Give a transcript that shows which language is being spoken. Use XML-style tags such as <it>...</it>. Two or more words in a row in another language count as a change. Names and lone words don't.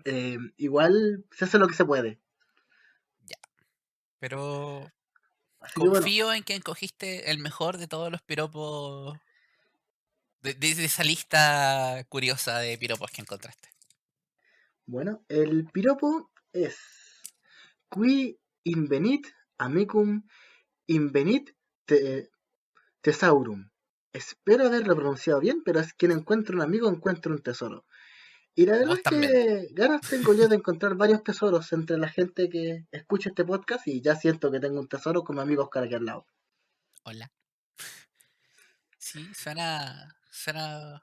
<es>igual se hace lo que se puede. ya. Pero Así que bueno, confío en que encogiste el mejor de todos los piropos. De esa lista curiosa de piropos que encontraste. bueno, el piropo es</es> <la>qui invenit amicum invenit te- Thesaurum.</la> <es>Espero haberlo pronunciado bien, pero es quien encuentra un amigo encuentra un tesoro. Y la verdad Vos es también. que ganas tengo yo de encontrar varios tesoros entre la gente que escucha este podcast y ya siento que tengo un tesoro con mi amigo Oscar aquí al lado. Hola. Sí, suena.</es>